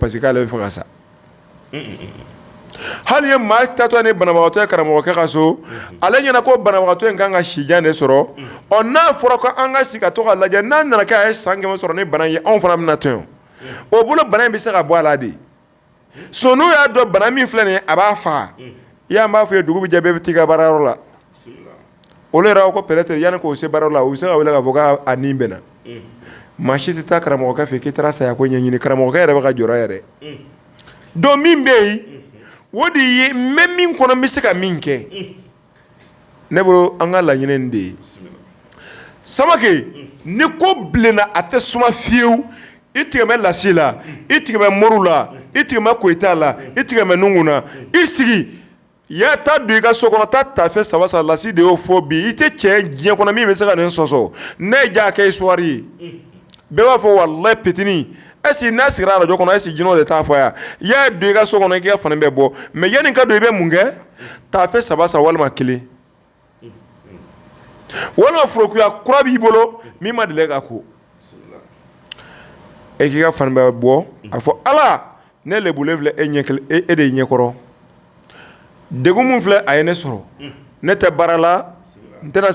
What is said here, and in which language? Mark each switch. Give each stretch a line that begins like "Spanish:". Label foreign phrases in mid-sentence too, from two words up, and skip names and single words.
French: parce que
Bambara: k'ale bɛ fɛ ka sa hali ye maa tatɔ ni banabagatɔ ye karamɔgɔkɛ ka so ale ɲɛna ko banabagatɔ in kan ka sijan de sɔrɔ n'a fɔra ko an ka sigi ka to ka lajɛ n'a nana kɛ a ye san 100 sɔrɔ ni bana ye anw fana bɛna to yen o bolo bana in bɛ se ka bɔ a la de so n'u y'a dɔn bana min filɛ nin ye a b'a faga i y'an b'a fɔ ye dugu bɛ jɛ bɛɛ bɛ t'i ka baarayɔrɔ la olu yɛrɛ ko peut-être yanni k'o se baarayɔrɔ la u bɛ se ka wele k'a fɔ k'a nin bɛnna maa si tɛ taa karamɔgɔkɛ fɛ k'i taara saya ko ɲɛɲini karamɔgɔkɛ yɛrɛ bɛ ka jɔrɔ yɛrɛ donc min bɛ yen o de ye n bɛ min kɔnɔ n bɛ se ka min kɛ ne bolo an ka laɲini de ye Samake ni ko bilenna a tɛ suma fiyewu i tigɛmɛ Lasi la i tigɛmɛ Moriw la i tigɛmɛ Koyita la i tigɛmɛ Nungu na i sigi ya ta don i ka so kɔnɔ taa tafe 3 san Lasi de y'o fɔ bi i tɛ cɛ diɲɛ kɔnɔ min bɛ se ka nin sɔsɔ ne ye ja kɛ histoire ye bɛɛ b'a fɔ wallahi petini
French: est-ce que
Bambara: n'a sigira radio kɔnɔ
French: est-ce que
Bambara: jinɛw de t'a fɔ yan i y'a don i ka so kɔnɔ i k'i ka fani bɛɛ bɔ mais yanni ka don i bɛ mun kɛ tafe 3 san walima 1 walima forokuya kura b'i bolo min ma deli ka ko e k'i ka fani bɛɛ bɔ a fɔ Ala ne lebule filɛ e de ɲɛkɔrɔ degun mun filɛ a ye ne sɔrɔ ne tɛ baara la n tɛna